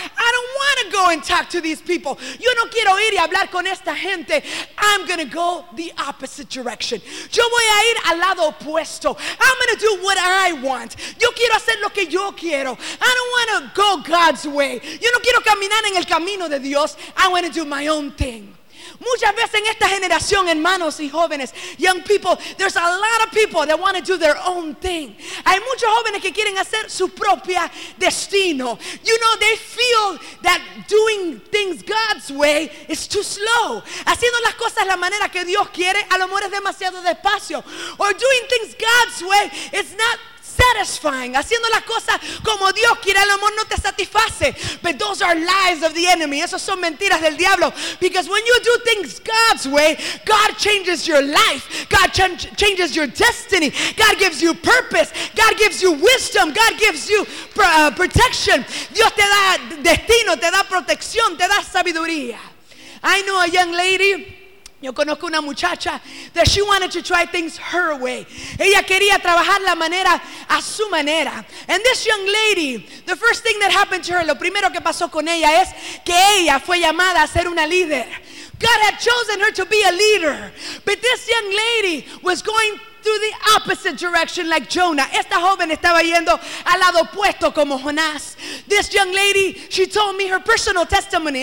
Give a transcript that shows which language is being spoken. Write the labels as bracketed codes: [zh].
[en] I don't want to go and talk to these people. [es] Yo no quiero ir y hablar con esta gente. [en] I'm going to go the opposite direction. [es] Yo voy a ir al lado opuesto. [en] I'm going to do what I want. [es] Yo quiero hacer lo que yo quiero. [en] I don't want to go God's way. [es] Yo no quiero caminar en el camino de Dios. [en] I want to do my own thing. [es] Muchas veces en esta generación, hermanos y jóvenes, [en] young people, there's a lot of people that want to do their own thing. [es] Hay muchos jóvenes que quieren hacer su propia destino. [en] You know, they feel that doing things God's way is too slow. [es] Haciendo las cosas la manera que Dios quiere, a lo mejor es demasiado despacio. [en] Or doing things God's way is not satisfying. [es] Haciendo las cosas como Dios quiere, el amor no te satisface. [en] But those are lies of the enemy. [es] Esos son mentiras del diablo. [en] Because when you do things God's way, God changes your life. God changes your destiny. God gives you purpose. God gives you wisdom. God gives you protection. [es] Dios te da destino, te da protección, te da sabiduría. [en] I know a young lady. [es] Yo conozco una muchacha [en] that she wanted to try things her way. [es] Ella quería trabajar la manera a su manera. [en] And this young lady, the first thing that happened to her, [es] lo primero que pasó con ella es que ella fue llamada a ser una líder. [en] God had chosen her to be a leader. But this young lady was going through the opposite direction like Jonah. [es] Esta joven estaba yendo al lado opuesto como Jonás. [en] This young lady, she told me her personal testimony.